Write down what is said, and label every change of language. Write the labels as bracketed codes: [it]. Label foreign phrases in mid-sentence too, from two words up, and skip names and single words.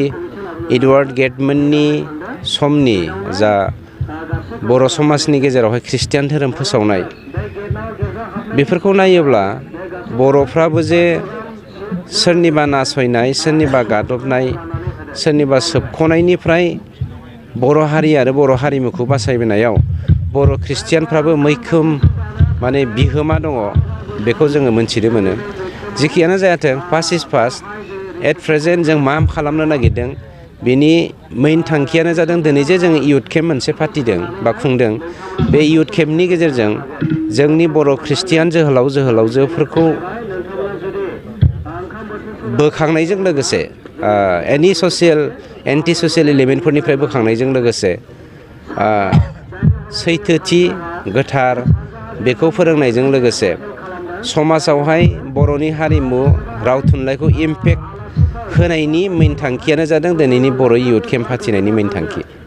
[brx] एडवार्ड गेटमोननि समनि जा बर' समाजनि गेजेरावहाय ख्रिस्टियान धोरोम फोसावनाय बेफोरखौ नायोब्ला बर'फ्राबो जे सोरनिबा नासयनाय सोरनिबा गादबनाय सोरनिबा सोबख'नायनिफ्राय बर' हारि आरो बर' हारिमुखौ बासायबोनायाव बर' ख्रिस्टियानफ्राबो मैखोम माने बिहोमा दङ बेखौ जोङो मोनथिनो मोनो। जिखियानो जायाथों [en] past is past at present [brx] जों मा खालामनो नागिरदों बेनि मेइन थांखियानो जादों दिनै जे जों [en] youth camp [brx] मोनसे फाथिदों बा खुंदों बे इयुथ केम्पनि गेजेरजों जोंनि बर' ख्रिस्टियान जोहोलावजोफोरखौ बोखांनायजों लोगोसे एनि [en] anti social [brx] एलिमेन्टफोरनिफ्राय बोखांनायजों लोगोसे सैथोथि गोथार बेखौ फोरोंनायजों लोगोसे समाजावहाय बर'नि हारिमु राव थुनलाइखौ इम्पेक्ट होनायनि मेइन थांखियानो जादों दिनैनि बर' [en] youth camp [brx] फाथिनायनि मेइन थांखि।